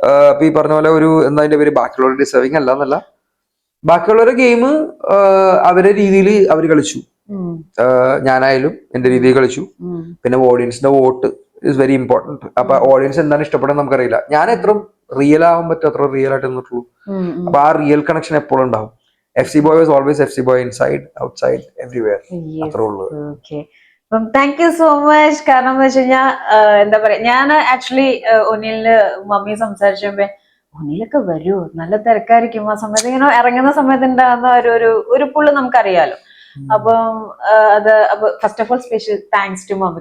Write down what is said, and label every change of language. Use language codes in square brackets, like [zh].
[ml] അപ്പൊ ഈ പറഞ്ഞ പോലെ ഒരു എന്താ അതിന്റെ പേര്, ബാക്കിയുള്ളവർ ഡിസേർവിംഗ് അല്ല, ബാക്കിയുള്ളവരുടെ ഗെയിം അവരുടെ രീതിയിൽ അവർ കളിച്ചു. ഞാനായാലും എന്റെ രീതിയിൽ കളിച്ചു. പിന്നെ ഓഡിയൻസിന്റെ വോട്ട് [en] Is very important. [ml] അപ്പൊ ഓഡിയൻസ് എന്താണ് ഇഷ്ടപ്പെടുന്നത് നമുക്കറിയില്ല. ഞാൻ എത്ര റിയൽ ആവാൻ പറ്റും അത്ര റിയൽ ആയിട്ട് നിന്നിട്ടുള്ളൂ. അപ്പൊ ആ റിയൽ കണക്ഷൻ എപ്പോഴും ഉണ്ടാവും. [en] FC Boy was always FC Boy inside, outside, everywhere. [ml] അത്രേ ഉള്ളൂ. [en] Thank you so much. [ml] കാരണം എന്ന് വെച്ച് കഴിഞ്ഞാൽ എന്താ പറയാ, ഞാൻ ആക്ച്വലി ഒനിലിന് മമ്മി സംസാരിച്ചപ്പോ ഒനിലൊക്കെ വരൂ, നല്ല തിരക്കായിരിക്കും ആ സമയത്ത്, ഇങ്ങനെ ഇറങ്ങുന്ന സമയത്ത് ഉണ്ടാകുന്ന ഒരു പുള്ള് നമുക്കറിയാലോ. അപ്പം അപ്പൊ [en] First of all special thanks to mummy.